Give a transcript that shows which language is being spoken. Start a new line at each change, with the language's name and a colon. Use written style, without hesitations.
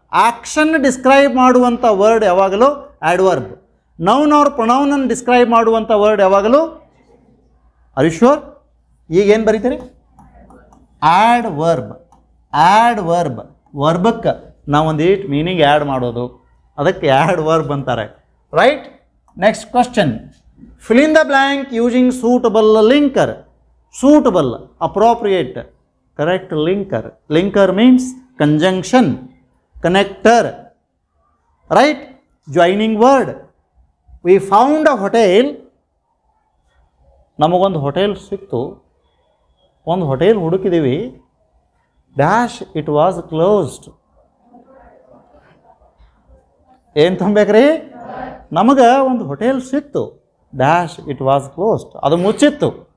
Kannada: Action describe ಮಾಡುವಂಥ word ಯಾವಾಗಲೂ ಆ್ಯಡ್ವರ್ಬ್. Noun R ಪ್ರೊನೌನನ್ನು describe ಮಾಡುವಂಥ ವರ್ಡ್ ಯಾವಾಗಲೂ ಅರಿಶ್ಯೂರ್. ಈಗೇನು ಬರೀತೀರಿ? Add verb. ಆ್ಯಡ್ ವರ್ಬ್, ವರ್ಬಕ್ಕೆ ನಾವೊಂದು ಈಟ್ ಮೀನಿಂಗ್ ಆ್ಯಡ್ ಮಾಡೋದು, ಅದಕ್ಕೆ ಆ್ಯಡ್ ವರ್ಬ್ ಅಂತಾರೆ.
English: Right. Next question, fill in the blank using suitable linker. Suitable, appropriate, correct linker. Linker means conjunction, connector, right? Joining word. We found a hotel.
Kannada: ನಮಗೊಂದು hotel ಸಿಕ್ತು, ಒಂದು hotel ಹುಡುಕಿದ್ದೀವಿ,
English: Dash it was closed.
Kannada: ಏನು ತುಂಬಬೇಕ್ರಿ? ನಮಗೆ ಒಂದು hotel ಸಿಕ್ತು,
English: dash it was closed,
Kannada: ಅದು ಮುಚ್ಚಿತ್ತು.